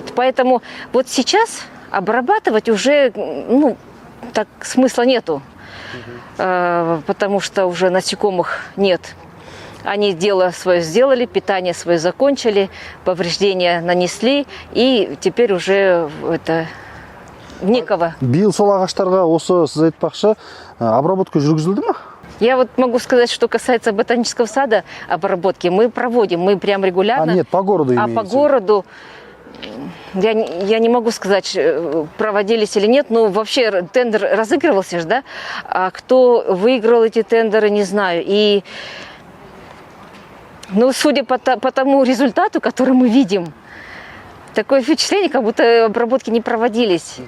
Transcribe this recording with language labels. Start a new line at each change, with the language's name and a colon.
Russian: Поэтому вот сейчас обрабатывать уже, ну, так смысла нету, потому что уже насекомых нет. Они дело свое сделали, питание свое закончили, повреждения нанесли, и теперь уже это некого.
Kazakh: Биыл сол ағаштарға осы сіз айтпақшы обработка жүргізілді ме?
Russian: Я вот могу сказать, что касается ботанического сада обработки, мы проводим, мы прям регулярно. Нет, по городу имеется. А по городу я не могу сказать, проводились или нет, но вообще тендер разыгрывался же, да? А кто выиграл эти тендеры, не знаю. И ну, судя по тому результату, который мы видим, такое впечатление, как будто обработки не проводились.